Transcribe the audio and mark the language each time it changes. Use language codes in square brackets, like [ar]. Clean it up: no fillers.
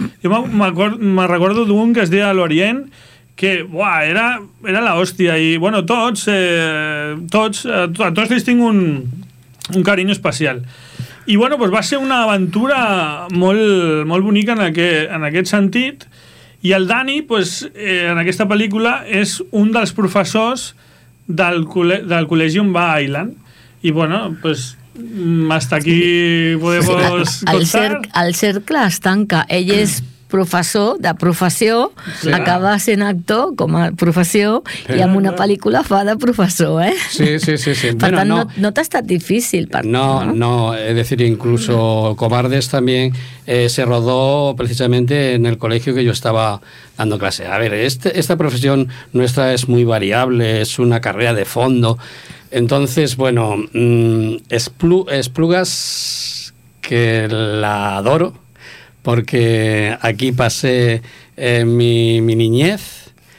[ca] Jo me recordo d'un que es deia l'Orient, que buah, era l'hòstia, i bueno, tots li tinc un carinyo especial. I bueno, doncs va ser una aventura molt, molt bonica en aquest sentit. I el Dani, doncs, en aquesta pel·lícula és un dels professors del col·legi on va Island. [es] I bueno, doncs hasta aquí podemos contar. [ca] El cercle es tanca. Ell és professor de professió, sí, acaba sent actor com a professió, sí, i en una pel·lícula fa de professor, eh? Sí. Per bueno, tant, no t'ha estat difícil. No, [es] es decir, incluso Cobardes también se rodó precisamente en el colegio que yo estaba dando clase. A ver, esta profesión nuestra es muy variable, es una carrera de fondo. Entonces, bueno, Esplugas, que la adoro, porque aquí pasé mi niñez.